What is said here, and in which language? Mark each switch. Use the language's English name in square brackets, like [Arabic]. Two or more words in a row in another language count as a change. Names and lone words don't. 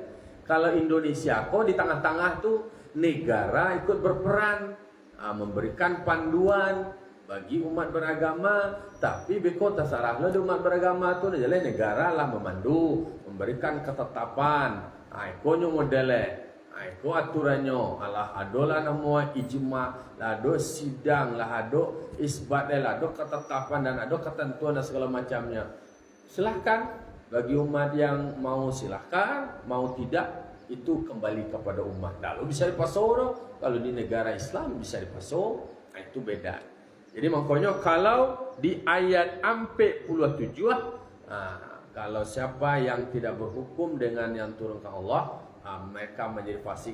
[Indonesian] Kalau Indonesia kok di tengah-tengah tuh negara ikut berperan, memberikan panduan bagi umat beragama, tapi beko terserah lah umat beragama tuh negara lah memandu, memberikan ketetapan, ikonnya modelnya. Itu aturannya. [Minangkabau] Alah adolah nama ijma, lah ado sidang, lah ado isbat, lah ado ketetapan dan ado ketentuan dan segala macamnya. [Indonesian] Silahkan bagi umat yang mau silahkan, mau tidak itu kembali kepada umat. Lalu bisa dipasok, kalau di negara Islam bisa dipasok, itu beda. Jadi makanya kalau di ayat 47, kalau siapa yang tidak berhukum dengan yang turun ke Allah, mereka menjadi fasik.